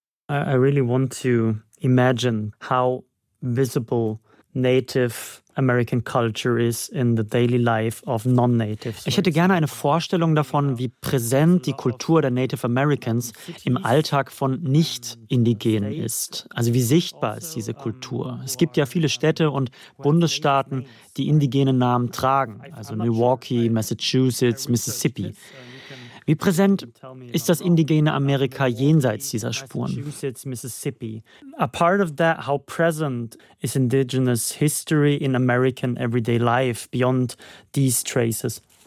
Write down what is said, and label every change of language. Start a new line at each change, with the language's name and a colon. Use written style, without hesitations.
English: I really want to imagine how visible Native American culture is in the daily life of non-natives.
German: Ich hätte gerne eine Vorstellung davon, wie präsent die Kultur der Native Americans im Alltag von Nicht-Indigenen ist. Also wie sichtbar ist diese Kultur? Es gibt ja viele Städte und Bundesstaaten, die indigene Namen tragen, also Milwaukee, Massachusetts, Mississippi. Wie präsent ist das indigene Amerika jenseits dieser Spuren? Mississippi.
English: A part of that, how present is indigenous history in American everyday life beyond these traces?